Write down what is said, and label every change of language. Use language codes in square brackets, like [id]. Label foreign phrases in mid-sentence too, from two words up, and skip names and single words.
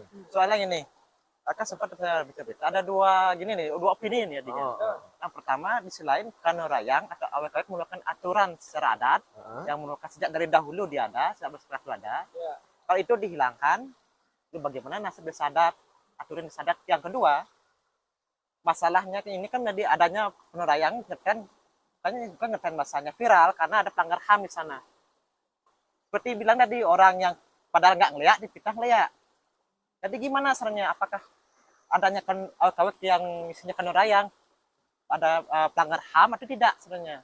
[id] Soalnya gini, Kakak sempat saya baca-baca. Ada dua gini nih, dua opini nih adinya. Yang pertama, di selain Kanorayang atau awet-awet mengeluarkan aturan secara adat yang mengeluarkan sejak dari dahulu dia ada, sejak bersejarah itu ada. Ya. Kalau itu dihilangkan, itu bagaimana nasib desa adat, aturan desa adat. Yang kedua, masalahnya ini kan jadi adanya Kanorayang kan makanya juga ngetrend bahasanya viral karena ada pelanggar HAM di sana. Seperti bilang tadi orang yang padahal nggak ngeliat dipitah ngeliat. Jadi gimana sebenarnya? Apakah adanya awet yang isinya Kanorayang ada pelanggar HAM atau tidak sebenarnya?